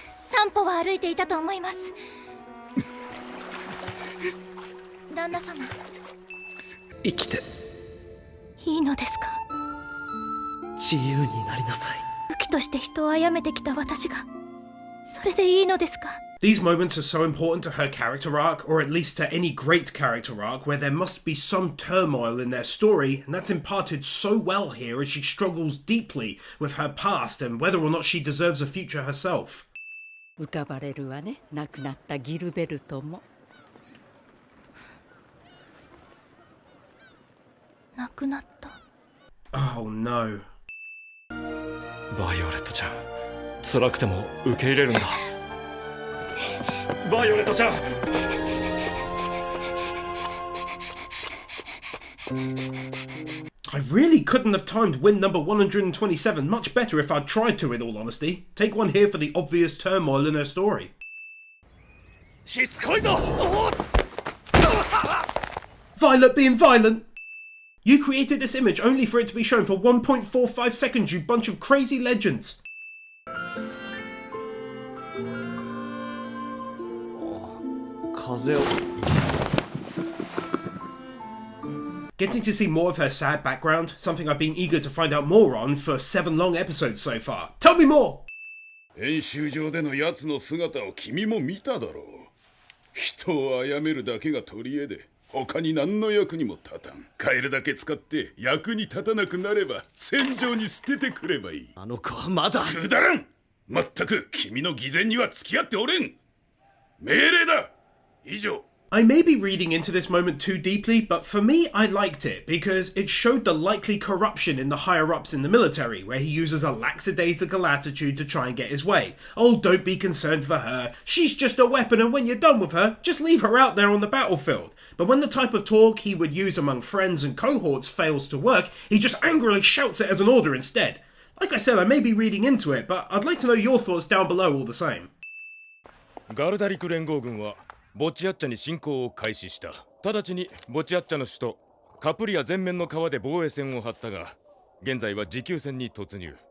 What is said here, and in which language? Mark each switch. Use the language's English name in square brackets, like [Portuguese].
[Japanese] 散歩は歩いていたと思います。旦那様。生きていいのですか？自由になりなさい。武器として人を殺めてきた私がそれでいいのですか？ [English] These moments are so important to her character arc, or at least to any great character arc, where there must be some turmoil in their story, and that's imparted so well here as she struggles deeply with her past and whether or not she deserves a future herself. [Japanese] 浮かばれるわね、亡くなったギルベルトも。亡くなった。 [English] Oh no. [Japanese] バイオレットちゃん、辛くても受け入れるんだ。バイオレットちゃん。 [English] I really couldn't have timed win number 127 much better if I'd tried to, in all honesty. Take one here for the obvious turmoil in her story. Violet being violent! You created this image only for it to be shown for 1.45 seconds, you bunch of crazy legends! Getting to see more of her sad background, something I've been eager to find out more on for 7 long episodes so far. Tell me more! [Japanese] 演習場での奴の姿を君も見ただろう。人を殺めるだけが取り柄で、他に何の役にも立たん。買えるだけ使って役に立たなくなれば戦場に捨ててくればいい。あの子はまだ。くだらん。まったく君の偽善には付き合っておれん。命令だ。以上。 [English] I may be reading into this moment too deeply, but for me, I liked it because it showed the likely corruption in the higher-ups in the military, where he uses a lackadaisical attitude to try and get his way. Oh, don't be concerned for her. She's just a weapon, and when you're done with her, just leave her out there on the battlefield. But when the type of talk he would use among friends and cohorts fails to work, he just angrily shouts it as an order instead. Like I said, I may be reading into it, but I'd like to know your thoughts down below all the same. [Japanese] ガルダリク連合軍はボチアッチャに侵攻を開始した。直ちにボチアッチャの首都カプリア全面の川で防衛線を張ったが、現在は持久戦に突入。